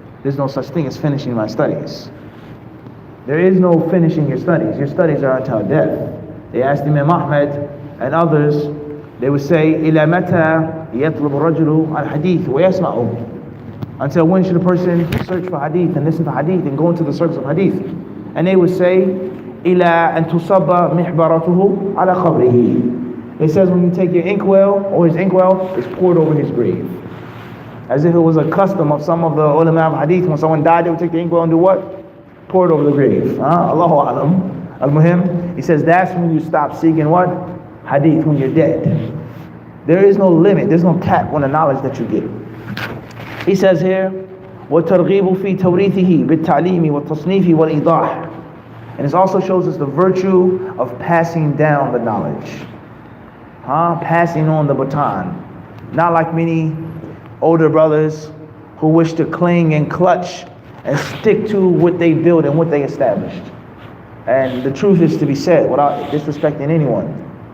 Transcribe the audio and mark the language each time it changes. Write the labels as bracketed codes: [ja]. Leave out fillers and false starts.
[en] There's no such thing as finishing my studies. There is no finishing your studies. Your studies are until death. They asked Imam Ahmed and others, they would say, [ar] إِلَى مَتَى يَطْلُبُ الرَّجُلُ الْحَدِيثِ وَيَسْمَعُ. [en] Until when should a person search for hadith and listen to hadith and go into the circles of hadith? And they would say, [ar] إِلَىٰ أَن تُصَبَّ مِحْبَرَتُهُ عَلَى قَبْرِهِ. [en] It says when you take your inkwell, or his inkwell, it's poured over his grave. As if it was a custom of some of the ulama of hadith, when someone died, they would take the inkwell and do what? Pour it over the grave. Allahu A'lam. Al-Muhim, he says that's when you stop seeking what? Hadith, when you're dead. There is no limit, there's no cap on the knowledge that you get. He says here, [ar] وَتَرْغِيبُ فِي تَوْرِيثِهِ بِالتَّعْلِيمِ وَالتَّصْنِيفِ وَالْإِيضَاحِ. [en] And it also shows us the virtue of passing down the knowledge. Passing on the baton. Not like many older brothers who wish to cling and clutch and stick to what they built and what they established. And the truth is to be said without disrespecting anyone.